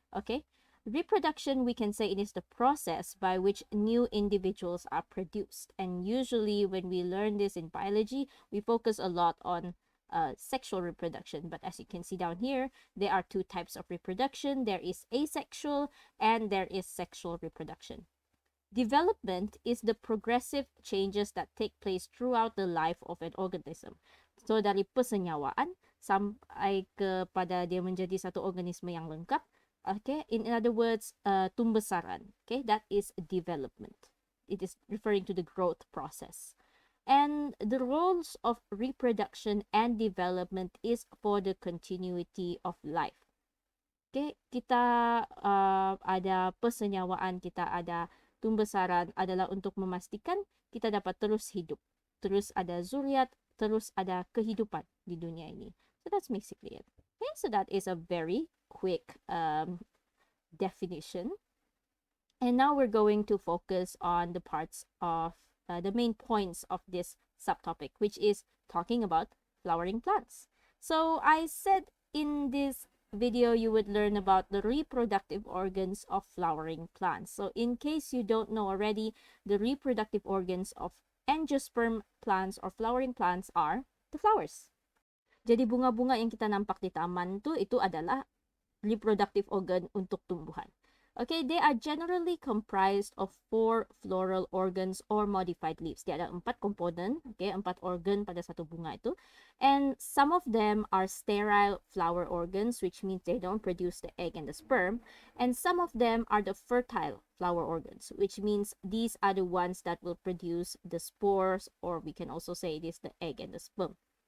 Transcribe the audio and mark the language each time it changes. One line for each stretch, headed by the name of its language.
English: Okay, reproduction, we can say it is the process by which new individuals are produced, and usually when we learn this in biology, we focus a lot on sexual reproduction, but as you can see down here, there are 2 types of reproduction. There is asexual and there is sexual reproduction. Development is the progressive changes that take place throughout the life of an organism.
Malay: So dari pesenyawaan sampai kepada dia menjadi satu organisme yang lengkap.
English: Okay, in other words, tumbesaran. Okay, that is development. It is referring to the growth process. And the roles of reproduction and development is for the continuity of life.
Malay: Okay, kita ada pesenyawaan, kita ada tumbesaran adalah untuk memastikan kita dapat terus hidup. Terus ada zuriat, terus ada kehidupan di dunia ini.
English: So that's basically it. Okay, so that is a very quick definition. And now we're going to focus on the parts of the main points of this subtopic, which is talking about flowering plants. So I said in this video you would learn about the reproductive organs of flowering plants. So in case you don't know already, the reproductive organs of angiosperm plants or flowering plants are the flowers.
Malay: Jadi bunga-bunga yang kita nampak di taman itu adalah reproductive organ untuk tumbuhan.
English: Okay, they are generally comprised of 4 floral organs or modified leaves.
Malay: Dia ada 4 komponen, okay, 4 organ pada satu bunga itu.
English: And some of them are sterile flower organs, which means they don't produce the egg and the sperm. And some of them are the fertile flower organs, which means these are the ones that will produce the spores, or we can also say it is the egg and the sperm.